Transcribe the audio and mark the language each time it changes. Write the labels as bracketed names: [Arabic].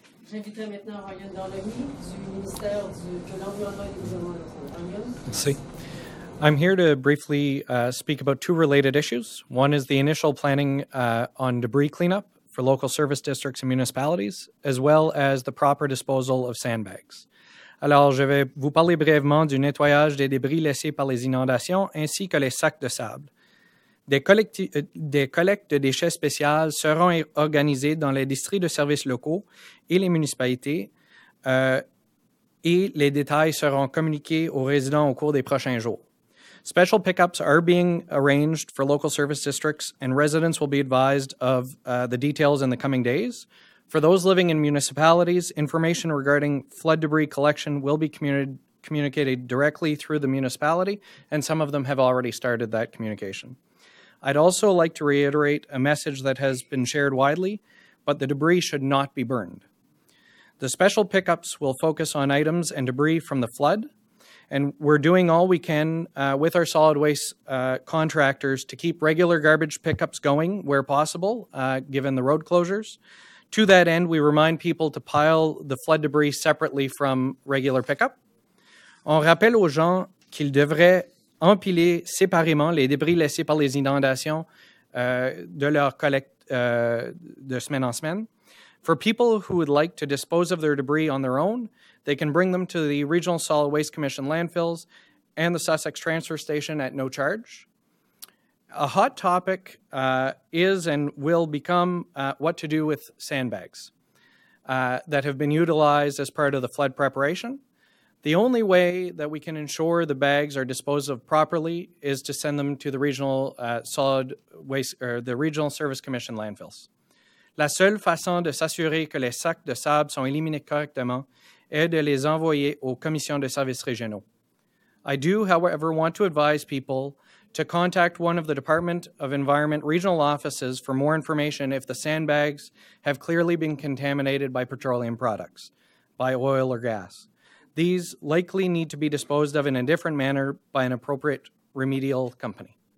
[French] J'inviterai maintenant Ryan Darlemy du ministère de l'Environnement et du Gouvernement local. Merci. [English] I'm here to briefly speak about two related issues. One is the initial planning on debris cleanup for local service districts and municipalities, as well as the proper disposal of sandbags. [French] Alors, je vais vous parler brièvement du nettoyage des débris laissés par les inondations ainsi que les sacs de sable. Des collectes de déchets spéciales seront organisées dans les districts de services locaux et les municipalités et les détails seront communiqués aux résidents au cours des prochains jours. [English] Special pickups are being arranged for local service districts, and residents will be advised of the details in the coming days. For those living in municipalities, information regarding flood debris collection will be communicated directly through the municipality, and some of them have already started that communication. I'd also like to reiterate a message that has been shared widely, but the debris should not be burned. The special pickups will focus on items and debris from the flood, and we're doing all we can with our solid waste contractors to keep regular garbage pickups going where possible, given the road closures. To that end, we remind people to pile the flood debris separately from regular pickup. [French] On rappelle aux gens qu'ils devraient empiler séparément les débris laissés par les inondations de leur collecte de semaine en semaine. [English] For people who would like to dispose of their debris on their own, they can bring them to the Regional Solid Waste Commission landfills and the Sussex Transfer Station at no charge. A hot topic is and will become what to do with sandbags that have been utilized as part of the flood preparation. The only way that we can ensure the bags are disposed of properly is to send them to the regional solid waste or the regional service commission landfills. [French] La seule façon de s'assurer que les sacs de sable sont éliminés correctement est de les envoyer aux commissions de services régionaux. [English] I do, however, want to advise people to contact one of the Department of Environment regional offices for more information if the sandbags have clearly been contaminated by petroleum products, by oil or gas. These likely need to be disposed of in a different manner by an appropriate remedial company.